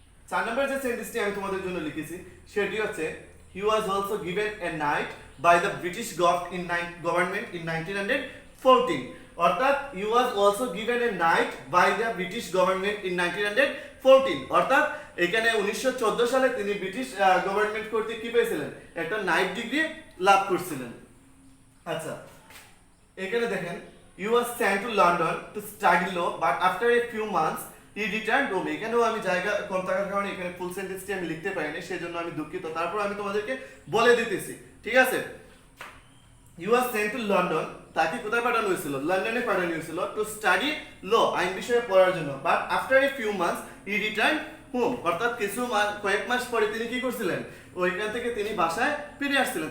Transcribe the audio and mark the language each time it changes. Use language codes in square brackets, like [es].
[bn] 4 নম্বর যে সেন্টেন্সটি আমি তোমাদের জন্য লিখেছি সেটি হচ্ছে [en] he was also given a knight by the British government in 1914, [bn] অর্থাৎ হি was also given a night bye the British government in 1914, অর্থাৎ এখানে 1914 সালে তিনি ব্রিটিশ গভর্নমেন্ট কর্তৃক কি পেয়েছিলেন, একটা নাইট ডিগ্রি লাভ করছিলেন। আচ্ছা এখানে দেখেন [en] he was sent to London to study law but after a few months he returned home। [bn] এখানেও আমি জায়গা কম থাকার কারণে এখানে ফুল সেন্টেন্সটি আমি লিখতে পারিনি, সেজন্য আমি দুঃখিত। তারপর আমি তোমাদেরকে বলে দিতেছি, ঠিক আছে? [en] he was sent to London, [bn] তাকে কোথায় পাঠানো হয়েছিল, লন্ডনে পাঠানো হয়েছিল, [en] to study law, [bn] আইন বিষয়ে পড়ার জন্য। [en] but after a few months he returned home, [bn] অর্থাৎ কয়েক মাস পরে তিনি কি করছিলেন, ওইখান থেকে তিনি বাসায় ফিরে আসছিলেন।